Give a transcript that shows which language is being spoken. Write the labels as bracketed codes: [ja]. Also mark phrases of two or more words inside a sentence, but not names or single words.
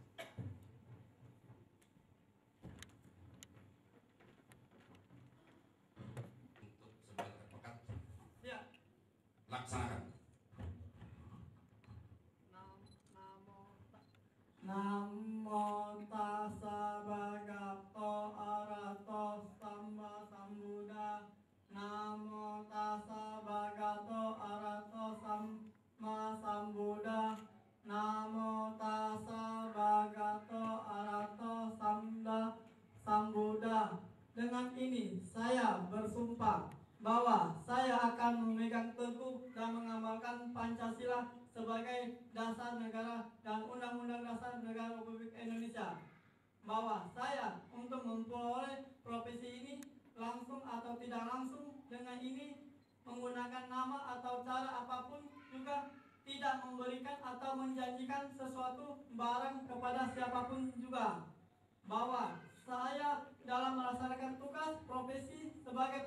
[id] Untuk sebagai advokat, Ya. laksanakan. [pi] Namo tassa bhagavato arahato sama sambuddha. Namo tassa bhagavato arahato sama sambuddha. Namo tassa bhagavato arahato sambuddha. [id] Dengan ini saya bersumpah bahwa saya akan memegang teguh dan mengamalkan Pancasila sebagai dasar negara dan Undang-Undang Dasar Negara Republik Indonesia. Bahwa saya untuk memperoleh profesi ini langsung atau tidak langsung dengan ini menggunakan nama atau cara apapun juga tidak memberikan atau menjanjikan sesuatu barang kepada siapapun juga, bahwa saya dalam melaksanakan tugas profesi sebagai